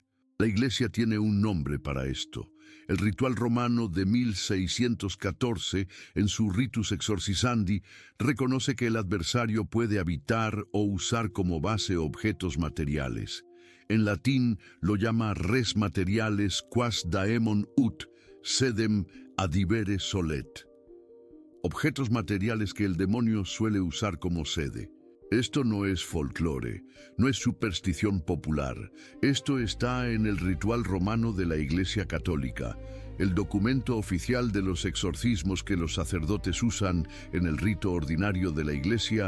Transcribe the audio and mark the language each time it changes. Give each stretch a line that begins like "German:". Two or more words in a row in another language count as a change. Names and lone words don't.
Spanish: La Iglesia tiene un nombre para esto. El ritual romano de 1614, en su Ritus Exorcisandi, reconoce que el adversario puede habitar o usar como base objetos materiales. En latín lo llama
Latin: res materiales quas daemon ut, sedem adivere solet.
Spanish: Objetos materiales que el demonio suele usar como sede. Esto no es folclore, no es superstición popular. Esto está en el ritual romano de la Iglesia Católica, el documento oficial de los exorcismos que los sacerdotes usan en el rito ordinario de la Iglesia.